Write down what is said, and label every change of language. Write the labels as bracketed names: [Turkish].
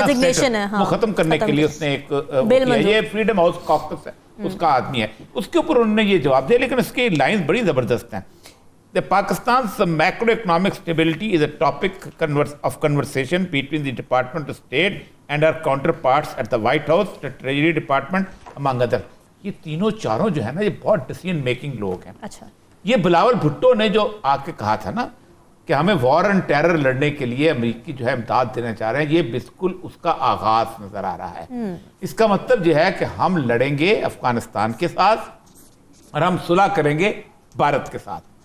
[Hindi] Designation है, हाँ, वो ख़त्म करने ख़त्म के लिए किया। उसने एक बिल किया। मंजूर। ये फ्रीडम हाउस कॉकस है, उसका आदमी है, उसके ऊपर उन्होंने ये जवाब दिया, लेकिन उसकी लाइन बड़ी ज़बरदस्त हैं। [English] The Pakistan's macroeconomic stability is a topic of conversation between the Department of State and our counterparts at the White House, the Treasury Department, among other. [Hindi] ये तीनों चारों जो है ना, ये बहुत डिसीजन मेकिंग लोग हैं। अच्छा, ये बिलावल भुट्टो ने जो आके कहा था ना कि हमें वॉर एंड टेरर लड़ने के लिए अमेरिकी जो है इमदाद देना चाह रहे हैं, ये बिल्कुल उसका आगाज नजर आ रहा है। इसका मतलब यह है कि हम लड़ेंगे अफगानिस्तान के साथ और हम सुलह करेंगे भारत के साथ।